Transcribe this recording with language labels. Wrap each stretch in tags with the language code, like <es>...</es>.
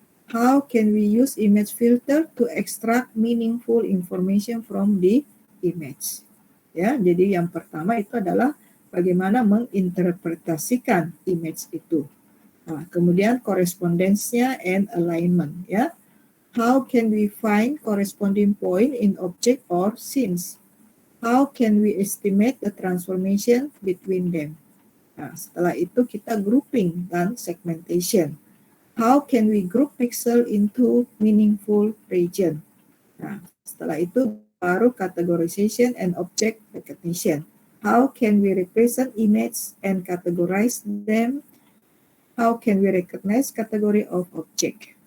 <en>How can we use image filter to extract meaningful information from the image?</en> <id>Ya, jadi yang pertama itu adalah bagaimana menginterpretasikan image itu. Nah, kemudian correspondence-nya</id> <en>and alignment,</en> <id>ya.</id> <en>How can we find corresponding point in object or scenes? How can we estimate the transformation between them?</en> <id>Nah, setelah itu kita grouping dan segmentation.</id> <en>How can we group pixel into meaningful region?</en> <id>Nah, setelah itu baru</id> <en>categorization and object recognition. How can we represent image and categorize them? How can we recognize category of object?</en>